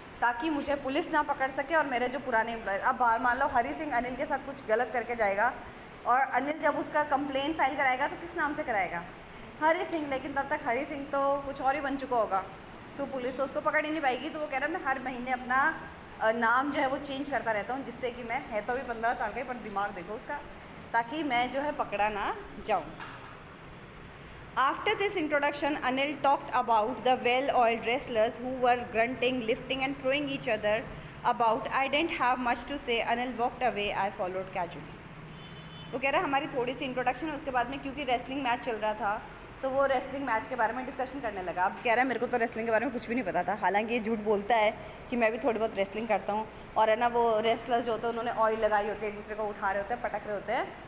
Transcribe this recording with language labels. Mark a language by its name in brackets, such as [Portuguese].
[Hindi] ताकि मुझे पुलिस ना पकड़ सके और मेरे जो पुराने एम्प्लॉयर्स. अब मान लो हरी सिंह अनिल के साथ कुछ गलत करके जाएगा और अनिल जब उसका कंप्लेन फाइल कराएगा तो किस नाम से कराएगा? हरी सिंह. लेकिन तब तक हरी सिंह तो कुछ और ही बन चुका होगा. तो पुलिस तो उसको पकड़ ही नहीं पाएगी। तो वो कह रहा है मैं हर महीने अपना नाम जो है वो चेंज करता रहता हूँ, जिससे कि मैं, है तो अभी 15 साल का ही, पर दिमाग देखो उसका, ताकि मैं जो है पकड़ा ना जाऊँ। [English] After this introduction, Anil talked about the well-oiled wrestlers who were grunting, lifting and throwing each other about. I didn't have much to say. Anil walked away. I followed casually. [Hindi] वो कह रहा है हमारी थोड़ी सी इंट्रोडक्शन है, उसके बाद में क्योंकि रेसलिंग मैच चल रहा था तो वो रेसलिंग मैच के बारे में डिस्कशन करने लगा। अब कह रहा है मेरे को तो रेसलिंग के बारे में कुछ भी नहीं पता था, हालांकि ये झूठ बोलता है कि मैं भी थोड़ी बहुत रेसलिंग करता हूँ। और है ना, वो रेसलर्स जो होते हैं उन्होंने ऑयल लगाई होती है, एक दूसरे को उठा रहे होते हैं, पटक रहे होते हैं।